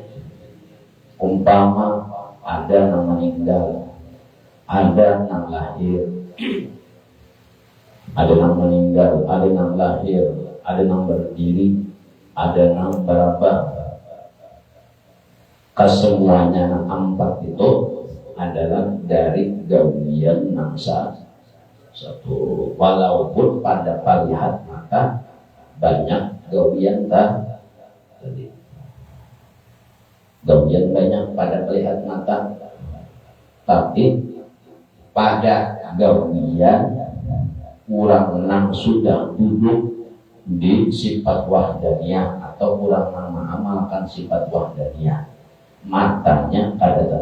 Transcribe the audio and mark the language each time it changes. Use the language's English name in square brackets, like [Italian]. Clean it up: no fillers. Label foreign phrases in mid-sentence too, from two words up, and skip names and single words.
[Banjar] Umpama ada nama meninggal, ada nama lahir, ada nama meninggal, ada nama lahir, ada nama berdiri, ada nama berapa. Kesemuanya empat itu adalah dari gawian nangsa satu. Walaupun pada palihat mata banyak gawian tadi. Gawian banyak pada pelihat mata, tapi pada gawian kurang nang sudah duduk di sifat wahdaniyah atau kurang nang mengamalkan sifat wahdaniyah, matanya kada